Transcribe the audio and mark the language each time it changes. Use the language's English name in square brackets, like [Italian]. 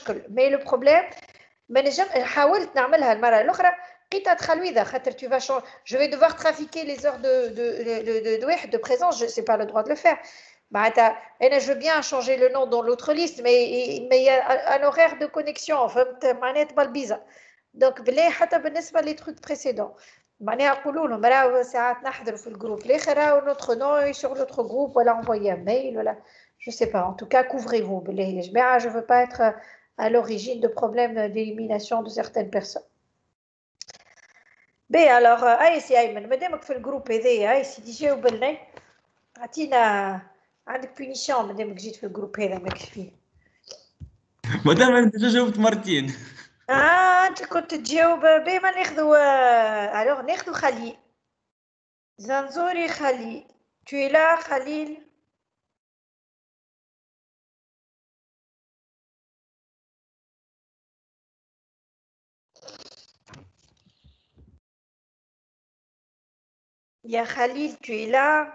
[French] Mais le problème, [Arabic] حاولت نعملها المرة الأخرى لقيتها تخلويضة خاطر [French] tu vas changer. Je vais devoir trafiquer les heures de présence, je sais pas le droit de le faire. Je veux bien changer le nom dans l'autre liste, mais il y a un horaire de connexion. [Arabic] معناتها بالبيزا. [French] Donc [Arabic] بلا حتى بالنسبة [French] les trucs précédents. [Arabic] معناها نقولوا لهم راهو ساعات نحضروا في الجروب الآخر راهو [French] notre nom est sur l'autre groupe [Arabic] ولا [French] envoyer un mail ولا je sais pas. En tout cas, couvrez-vous. [Arabic] بالله يا جماعة, [French] je veux pas être à l'origine de problèmes d'élimination de certaines personnes. [Arabic] B alors, سي أيمن مادامك في الجروب هذايا سيدي جاوب لنا عطينا عندك بونيسيون مادامك جيت في الجروب هذا ماكش فيه. مدام أنا ديجا جاوبت مرتين. أنت كنت تجاوب بي ما ناخذوا [French] alors [Arabic] ناخذوا خليل. زنزوري خليل. [French] Tu es là خليل؟ Il y a Khalil, tu es là?